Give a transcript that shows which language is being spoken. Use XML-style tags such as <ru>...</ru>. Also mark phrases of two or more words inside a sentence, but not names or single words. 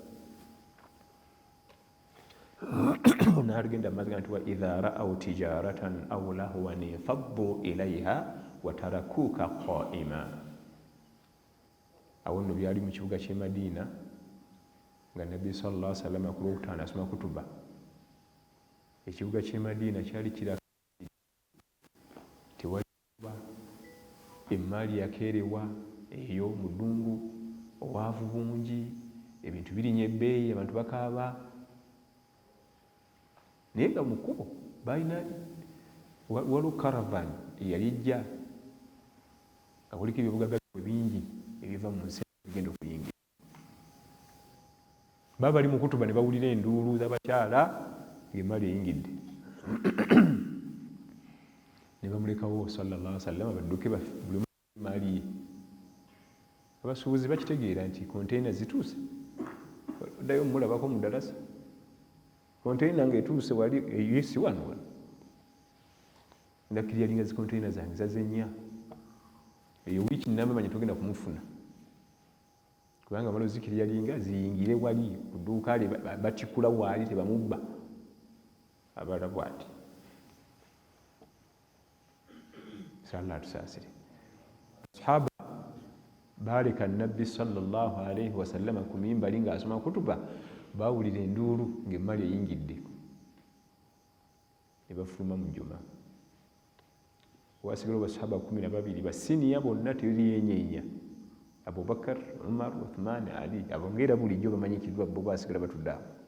<lg>n'agenda amaziga nti</lg> <ar>وإذا رأوا تجارة أو لهوا انفضوا إليها وتركوك قائما</ar> <lg>awo nno byali mu kibuga ky'e Madiina nga nabbi</lg> <ar>صلى الله عليه وسلم</ar> <lg>ku lwokutaano asoma kutuba ekibuga ky'e Madiina kyali kiraga tewaliba emmaali yakeerewa eyo mu ddungu obwavu bungi ebintu birinya ebbeeyi abantu bakaaba naye nga mu kkubo balina waliwo caravan eyali ejja nga kuliko ebyobugagga bingi ebiva mu nsi bigenda okuyingira baba bali mu kutuba ne bawulira enduulu z'abakyala ng'emmaali eyingidde ne bamulekawo</lg> <ar>صلى الله عليه</ar> <lg>wasallam badduke buli maali ye abasuubuzi bakitegeera nti konteyina zituuse oddayo mulabako mu ddalasa konteyina ng'etuuse wali eyesi wano ndakkirira linga zi konteyina zange zaze nnya eyo wiiki nnamanya tugenda kumufuna kubanga malo zikirira linga ziyingire wali ku dduuka lye batikula waali tebamubba abala bwati salla tusaasire sahaba baaleka nabbi</lg> <ar>صلى الله عليه وسلم</ar> <lg>ku mimbali ng'asoma kutuba baawulira enduulu ng'emmaali eyingidde ne bafuluma mu jjuma wasigala basahaba 12 basiniya bonna teyeyeenya Abubakar, Umar, Uthman, Ali abongeera bulijjo bamanyikiddwa bo basigala batudde awo</lg>